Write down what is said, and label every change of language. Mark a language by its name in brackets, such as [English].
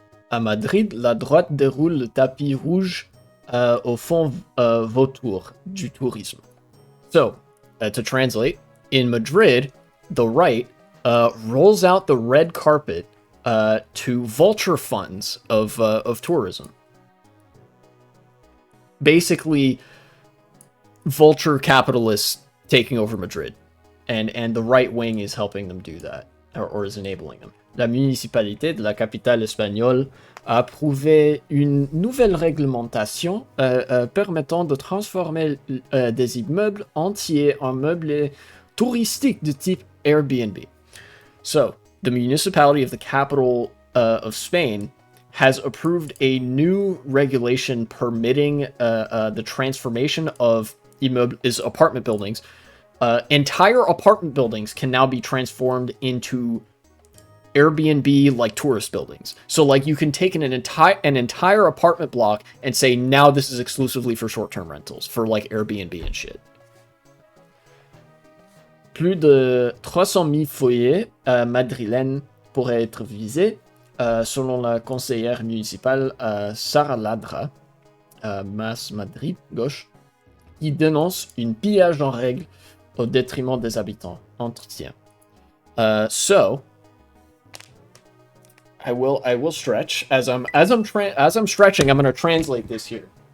[French] À Madrid, la droite déroule le tapis rouge au fond vautour du tourisme. [English] So, to translate, in Madrid, the right rolls out the red carpet to vulture funds of tourism. Basically, vulture capitalists taking over Madrid, and the right wing is helping them do that, or is enabling them. [French] La municipalité de la capitale espagnole a approuvé une nouvelle réglementation permettant de transformer des immeubles entiers en meublés touristiques de type Airbnb. [English] So, the municipality of the capital of Spain has approved a new regulation permitting the transformation of apartment buildings. Entire apartment buildings can now be transformed into Airbnb like tourist buildings. So like you can take an entire apartment block and say, now this is exclusively for short-term rentals, for like Airbnb and shit. [French] Plus de 300 000 foyers madrilènes pourraient être visés, selon la conseillère municipale Sara Ladra, Mas Madrid, gauche, qui dénonce un pillage en règle au détriment des habitants. Entretien. [English] So I will stretch as I'm stretching. I'm going to translate this here.